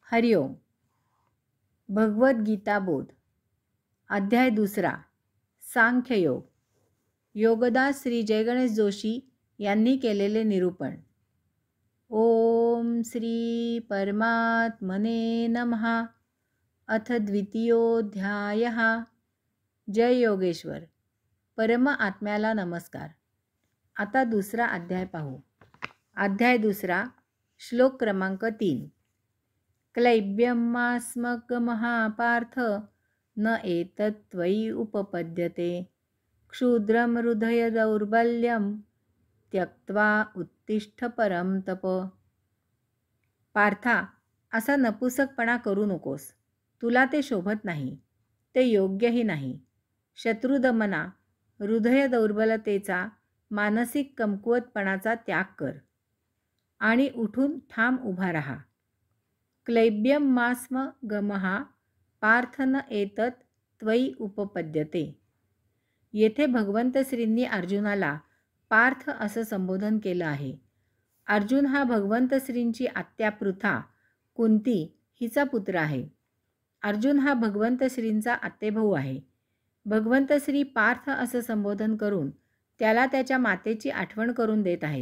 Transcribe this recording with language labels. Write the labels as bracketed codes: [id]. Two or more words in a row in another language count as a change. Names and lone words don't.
[mr] हरिओम. भगवद्गीता बोध अध्याय 2 सांख्ययोग. योगदास श्री जयगणेश जोशी यांनी केलेले निरूपण. [sa] ओम श्री परमात्मने नमः. अथ द्वितीयोऽध्यायः. जय योगेश्वर. [mr] परम आत्म्याला नमस्कार. आता दुसरा अध्याय पाहू. अध्याय 2 श्लोक क्रमांक 3. [sa] क्लैब्यमास्मगमहापार्थ न एतत्त्वयि उपपद्यते क्षुद्रं हृदय दौर्बल्यं त्यक्त्वा उत्तिष्ठ परं तप. [mr] पार्था, असा नपुसकपणा करू नकोस. तुला ते शोभत नाही, ते योग्यही नाही. शत्रुदमना, हृदय दौर्बलतेचा, मानसिक कमकुवतपणाचा त्याग कर आणि उठून ठाम उभा राहा. [sa] क्लैब्यम मास्म गमहा पार्थ न एतत् त्वयि उपपद्यते. [mr] येथे भगवंत श्रींनी अर्जुनाला पार्थ असं संबोधन केलं आहे. अर्जुन हा भगवंत श्रींची आत्या पृथा कुंती हिचा पुत्र आहे. अर्जुन हा भगवंत श्रींचा आतेभाऊ आहे. भगवंत श्री पार्थ असं संबोधन करून त्याला त्याच्या मातेची आठवण करून देत आहेत.